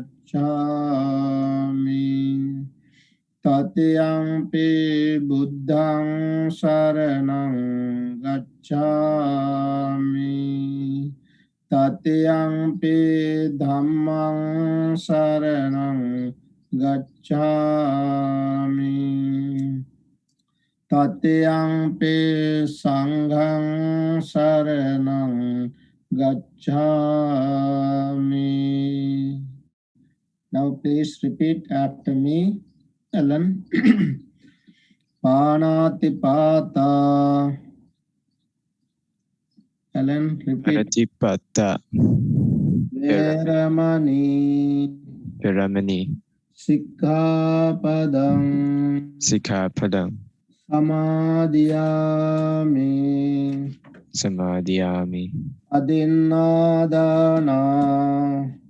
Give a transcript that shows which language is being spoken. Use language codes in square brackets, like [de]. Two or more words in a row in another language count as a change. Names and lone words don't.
[pi] gacchāmi, Tatiyampi Buddhaṃ saranam gacchāmi, Tatiyampi Dhammaṃ saranam gacchāmi, Tatiyampi Sanghaṃ saranam gacchāmi. [en] Now please repeat after me, Ellen. [pi] Panatipata. [en] Ellen, repeat. [pi] Panatipata. Veramani. Veramani. Sikkhapadam. Sikkhapadam. Samadhiyami. Samadhiyami. Adinādana.